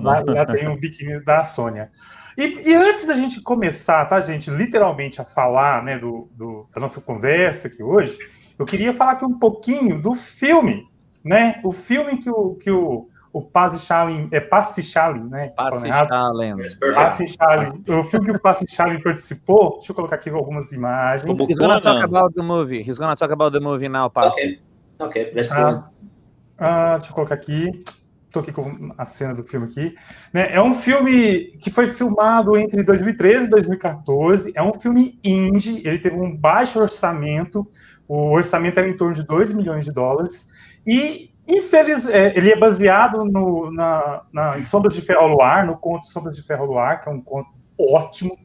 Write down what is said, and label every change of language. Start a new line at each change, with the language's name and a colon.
Portuguese: Lá tem o biquíni da Sônia. E antes da gente começar, tá, gente, literalmente a falar, né, da nossa conversa aqui hoje, eu queria falar aqui um pouquinho do filme, né? O filme que o Pasi Schalin, Pasi Schalin, né? Pasi Schalin. O filme que o Pasi Schalin participou, deixa eu colocar aqui algumas imagens.
English: He's gonna talk about the movie. He's gonna talk about the movie now, Pasi. Okay, let's go.
Portuguese: Deixa eu colocar aqui. Estou aqui com a cena do filme aqui. Né? É um filme que foi filmado entre 2013 e 2014. É um filme indie. Ele teve um baixo orçamento. O orçamento era em torno de $2 milhões. E, ele é baseado em Sombras de Ferro ao Luar, no conto Sombras de Ferro ao Luar, que é um conto ótimo.